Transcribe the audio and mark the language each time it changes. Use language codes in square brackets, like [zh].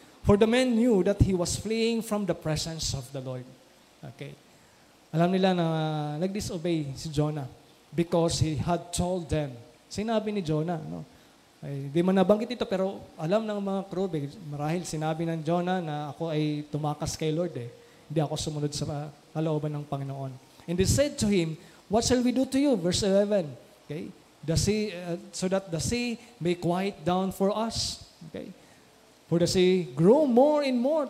[en] For the men knew that he was fleeing from the presence of the Lord. Okay? [tl] Alam nila na nag-disobey si Jonah [en] because he had told them. [tl] Sinabi ni Jonah, no? Ay, di man nabanggit ito, pero alam ng mga crew, marahil sinabi ng Jonah na ako ay tumakas kay Lord eh. Hindi ako sumunod sa kalooban ng Panginoon. [en] And they said to him, what shall we do to you? Verse 11. Okay? The sea, so that the sea may quiet down for us. Okay? For the sea grow more and more.